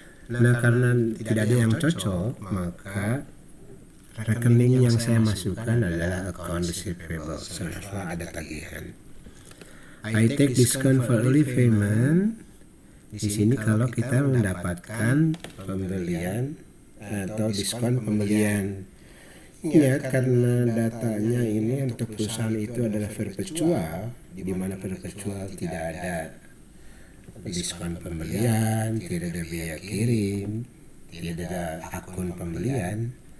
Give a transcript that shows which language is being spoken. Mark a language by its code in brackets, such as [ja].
[id] Nah, karena tidak ada yang cocok, maka rekening yang saya masukkan adalah account receivable setelah ada tagihan. [en] I take discount for early payment. [id] Di sini kalau kita mendapatkan pembelian atau diskon pembelian, ya, karena datanya ini untuk perusahaan itu adalah perpetual, di mana perpetual tidak ada diskon pembelian, tidak ada biaya kirim, tidak ada akun pembelian,